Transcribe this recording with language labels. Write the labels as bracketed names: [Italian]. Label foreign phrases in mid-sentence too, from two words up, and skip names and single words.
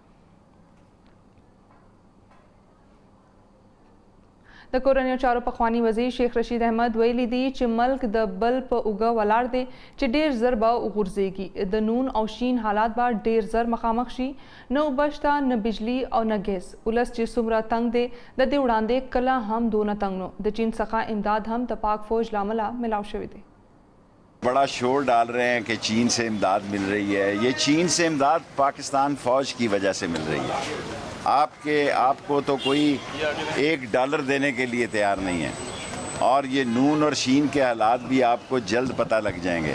[Pashto] د کورنیو چارو پخوانی وزیر شیخ رشید احمد ویلي دی چې ملک د بل په اوږه ولاړ دی چې ډیر زر به وغورځېږي. د نون او شین حالات به ډیر زر مخامخ شي. نه اوبه شته، نه بجلی او نه ګیس. ولس چې څومره تنګ دی د دې وړاندې کله هم دونه تنګ نو. د چین څخه امداد هم د پاک فوج له امله ملاو شوی دی. [Urdu] بڑا شور ڈال رہے ہیں کہ چین سے امداد مل رہی ہے. یہ چین سے امداد پاکستان فوج کی وجہ سے مل رہی ہے. آپ کو تو کوئی $1 دینے کے لیے تیار نہیں ہے. اور یہ نون اور شین کے حالات بھی آپ کو جلد پتہ لگ جائیں گے.